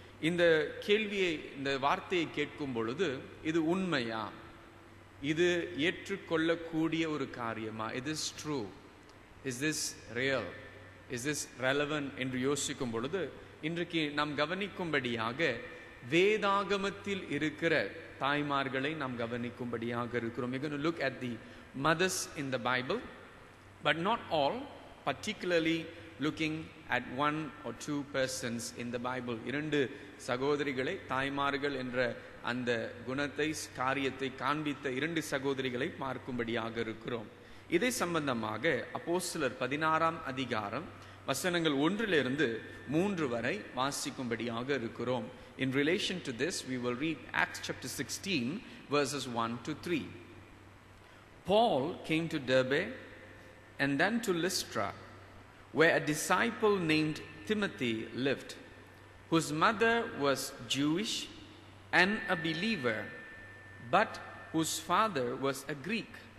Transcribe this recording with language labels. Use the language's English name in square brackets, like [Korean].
[Tamil] இந்த கேள்வியை, இந்த வார்த்தையை கேட்கும் பொழுது இது உண்மையா, இது ஏற்றுக்கொள்ளக்கூடிய ஒரு காரியமா, இது [English] is true, is this real, is this relevant [Tamil] என்று யோசிக்கும் பொழுது இன்றைக்கு நாம் கவனிக்கும்படியாக வேதாகமத்தில் இருக்கிற தாய்மார்களை நாம் கவனிக்கும்படியாக இருக்கிறோம். [English] We're going to look at the mothers in the Bible, but not all, particularly looking at 1 or 2 persons in the Bible. [Tamil] 2 சகோதரிகளை, தாய்மார்கள் என்ற அந்த குணத்தை, காரியத்தை காண்பித்த 2 சகோதரிகளை பார்க்கும்படியாக இருக்கிறோம். இதை சம்பந்தமாக அப்போஸ்தலர் 16ஆம் அதிகாரம் வசனங்கள் 1 - 3 வரை வாசிக்கும்படியாக இருக்கிறோம். [English] In relation to this, we will read Acts chapter 16 verses 1 to 3. Paul came to Derbe and then to Lystra, where a disciple named Timothy lived, whose mother was Jewish and a believer, but whose father was a Greek.